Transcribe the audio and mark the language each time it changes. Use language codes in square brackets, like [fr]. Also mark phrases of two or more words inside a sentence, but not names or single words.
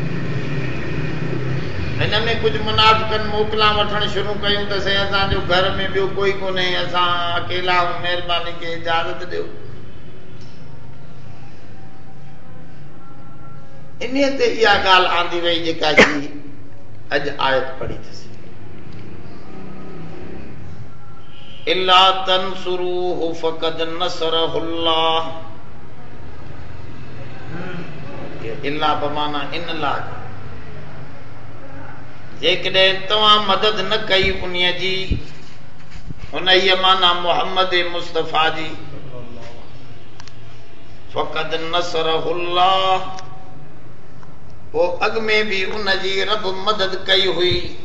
[sd] हिन में कुझु मुनाफ़िकनि मोकला वठणु शुरू कयूं त साईं असांजो घर में ॿियो कोई कोन्हे, असां अकेला आहियूं, महिरबानी खे इजाज़त ॾियो। इन ते इहा ॻाल्हि आंदी वई जेका अॼु आयत पढ़ी अथसि, [ar] إلا تنصروه فقد نصره الله. [sd] इल्ला बमाना इन ला, जेकॾहिं तव्हां मदद न कई उन्हीअ जी, उन ई माना मुहम्मद मुस्तफ़ा जी, [ar] فقد نصره الله, [sd] वो अॻ में भी उन जी रब मदद कई हुई।